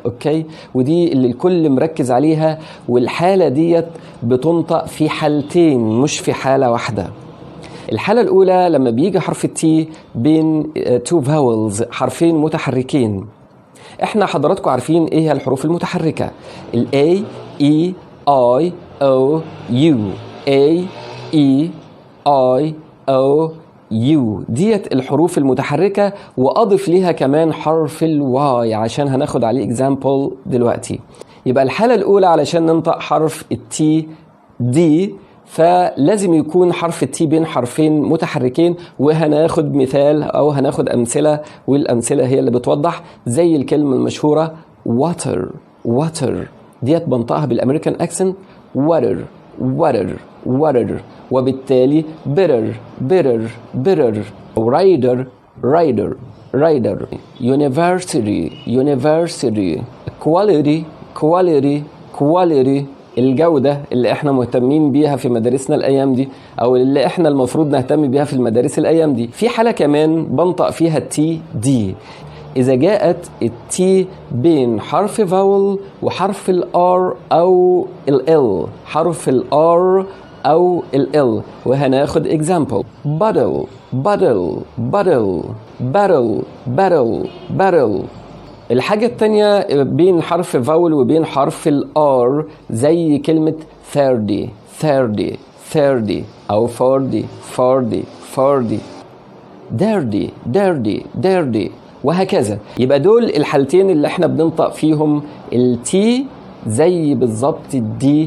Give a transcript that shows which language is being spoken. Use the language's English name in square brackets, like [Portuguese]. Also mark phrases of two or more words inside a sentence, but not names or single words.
[Arabic] اوكي، ودي اللي الكل مركز عليها، والحالة ديت بتنطق في حالتين مش في حالة واحدة. الحالة الأولى لما بيجي حرف التي بين [English] two vowels, [Arabic] حرفين متحركين. احنا حضراتكم عارفين ايه هي الحروف المتحركة؟ ال A E I O U A E I O U ديت الحروف المتحركة، وأضف ليها كمان حرف الواي عشان هناخد عليه example دلوقتي. يبقى الحالة الأولى علشان ننطق حرف التي دي، فلازم يكون حرف التي بين حرفين متحركين، وهناخد مثال أو هناخد أمثلة، والأمثلة هي اللي بتوضح. زي الكلمة المشهورة [English] water water، [Arabic] ديت بنطقها بالأمريكان أكسنت [English] water water water، [Arabic] وبالتالي [English] bitter bitter bitter، rider rider rider، university university، quality quality quality، [Arabic] الجودة اللي احنا مهتمين بيها في مدارسنا الأيام دي، أو اللي احنا المفروض نهتم بيها في المدارس الأيام دي. في حالة كمان بنطق فيها التي دي، إذا جاءت التي بين حرف فاول وحرف الار أو ال، حرف الار أو ال، وهناخد [English] example bottle bottle bottle barrel barrel barrel. [Arabic] الحاجة التانية بين حرف فاول وبين حرف الار، زي كلمة 30 30 30 أو 40 40 40، [English] dirty dirty dirty، [Arabic] وهكذا. يبقى دول الحالتين اللي احنا بننطق فيهم التي زي بالظبط الدي.